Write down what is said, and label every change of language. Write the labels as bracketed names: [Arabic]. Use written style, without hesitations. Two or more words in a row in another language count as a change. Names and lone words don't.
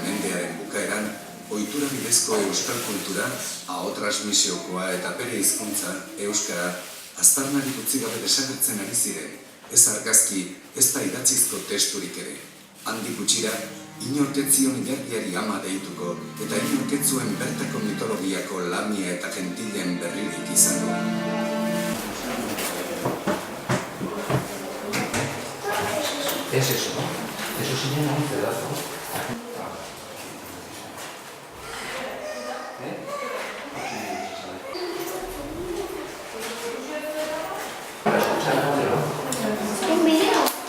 [Basque] mendearen bukaeran, ohitura bidezko euskal kultura, aho transmisiokoa eta bere hizkuntza, euskara, aztarnarik utzi gabe desagertzen ari ziren, ez argazki, ez da idatzizko testurik ere. Handik gutxira, inorketzion ilargiari ama deituko eta inorketzuen bertako mitologiako lamia eta gentilen berririk izan du. [Spanish] Es eso, ¿no? Eso se llama un pedazo. Un video.